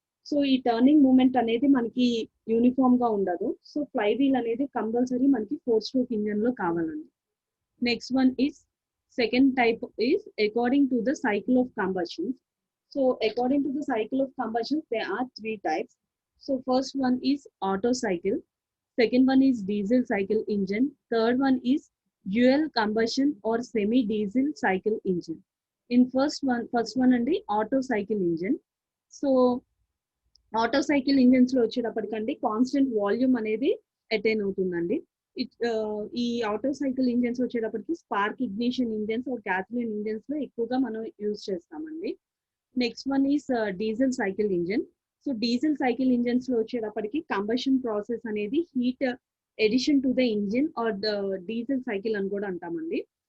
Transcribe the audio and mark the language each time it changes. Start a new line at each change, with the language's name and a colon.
Telugu: So ఈ turning moment అనేది మనకి యూనిఫామ్ గా ఉండదు. సో ఫ్లై వీల్ అనేది కంపల్సరీ మనకి ఫోర్ స్ట్రోక్ ఇంజన్ లో కావాలండి.
English: Next one is second type is according to the cycle of combustion. So according to the cycle of combustion, there are three types. So first one is Otto cycle. Second one is diesel cycle engine. Third one is dual combustion or semi-diesel cycle engine. In first one and the Otto cycle engine.
Telugu: So auto cycle engines లో వచ్చేటప్పటికండి constant volume అనేది attain అవుతుందండి. ఈ auto cycle engines వచ్చేటప్పటికి spark ignition engines are gasoline engines లో ఎక్కువగా మనం use చేస్తామండి.
English: Next one is diesel cycle engine.
Telugu: So diesel cycle engines లో వచ్చేటప్పటికి కంబషన్ ప్రాసెస్ అనేది heat edition to the engine are the diesel cycle అని కూడా అంటామండి.